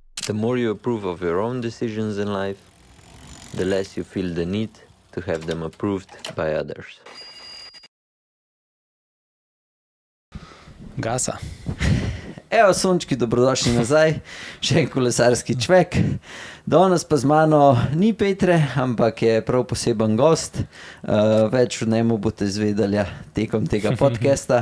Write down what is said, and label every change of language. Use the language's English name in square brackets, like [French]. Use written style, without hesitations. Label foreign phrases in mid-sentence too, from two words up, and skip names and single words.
[English] The more you approve of your own decisions in life, the less you feel the need to have them approved by others. Gasa. [Slovenian] Evo, sončki, dobrodošli nazaj, še en kolesarski čvek. Danes pa z mano ni Petre, ampak je prav poseben gost. Več o njemu boste izvedeli tekom tega podcasta.